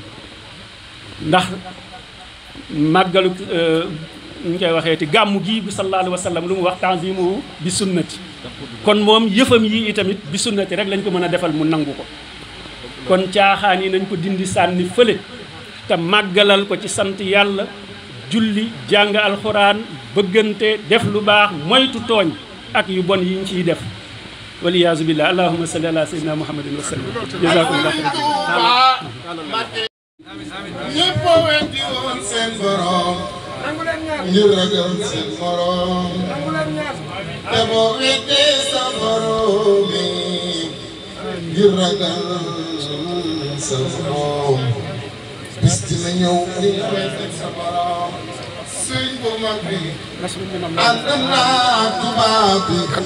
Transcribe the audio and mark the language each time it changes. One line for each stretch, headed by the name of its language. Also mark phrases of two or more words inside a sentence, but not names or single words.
Wolof: ndax màggalu ñu koy waxee ti gàmmu gii bi
Arabic: صلى الله عليه وسلم
Wolof: lu mu wax
Arabic: تنظيمه بالسنة
Wolof: kon moom yëfam yi itamit
Arabic: بالسنة
Wolof: rek lañ ko mën a defal mu nangu ko kon caaxaan yi nañ ko dindi sànni fële te màggalal ko ci sant yàlla julli jàng alxuraan bëggante def lu baax moytu tooñ ak yu bon yi ñu ciy def
Arabic: والعياذ بالله اللهم صل على سيدنا محمد وسلم جزاكم الله
Wolof: ñëpp a weddi woon seen borom ngir ragal seen morom te boo weddee sa borom ngir ragal sa morom bis dina ñëw ngir weddi sa borom mag bi ànd naa tubaab bi